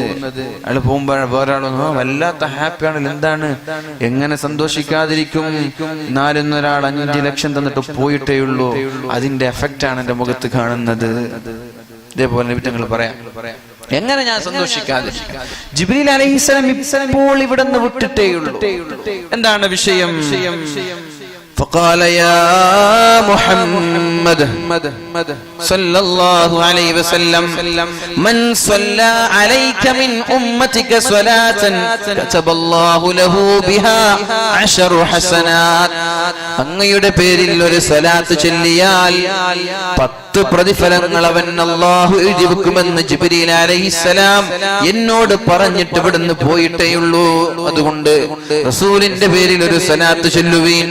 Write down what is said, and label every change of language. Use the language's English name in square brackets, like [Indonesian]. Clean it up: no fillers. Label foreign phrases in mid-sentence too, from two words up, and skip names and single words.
[Malayalam] അയാൾ പോകുമ്പോഴാണ് വേറൊരാളൊന്നും വല്ലാത്ത ഹാപ്പിയാണല്ലോ, എന്താണ് എങ്ങനെ സന്തോഷിക്കാതിരിക്കും? നാലൊന്നൊരാൾ 5 ലക്ഷം തന്നിട്ട് പോയിട്ടേ ഉള്ളൂ. അതിന്റെ എഫക്റ്റ് ആണ് എന്റെ മുഖത്ത് കാണുന്നത്. ഇതേപോലെ നബി തങ്ങൾ പറയാം, എങ്ങനെ ഞാൻ സന്തോഷിക്കാതെ? ജിബ്രീൽ അലൈഹിസ്സലാം ഇപ്പോൾ ഇവിടെ നിന്ന് വിട്ടിട്ടേയുള്ളൂ. എന്താണ് വിഷയം? [Arabic] فقال يا محمد صلى الله عليه وسلم من صلى عليك من أمتك صلاة كتب الله له بها 10 حسنات. [Malayalam] അങ്ങയുടെ പേരിൽ ഒരു സ്വലാത്ത് ചൊല്ലിയാൽ 10 പ്രതിഫലങ്ങൾ അവൻ അല്ലാഹു എഴുതി വെക്കുമെന്ന് ജിബ്രീൽ അലൈഹിസ്സലാം എന്നോട് പറഞ്ഞിട്ട് ഇവിടുന്ന് പോയിട്ടേയുള്ളൂ. അതുകൊണ്ട് റസൂലിന്റെ പേരിൽ ഒരു സ്വലാത്ത് ചൊല്ലുവീൻ.